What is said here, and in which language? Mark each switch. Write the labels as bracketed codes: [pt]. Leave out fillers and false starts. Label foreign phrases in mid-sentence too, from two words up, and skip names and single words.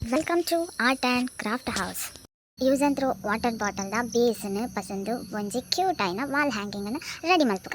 [en] Welcome to Art and Craft House. use and throw water [tcy] ಬಾಟಲ್ದ ಬೇಸನ್ನು ಪಸಂದು ಒಂಜಿ ಕ್ಯೂಟ್ ಆಯ್ನ [en] wall hanging [tcy] ರೆಡಿ ಮಲ್ಪುಗ.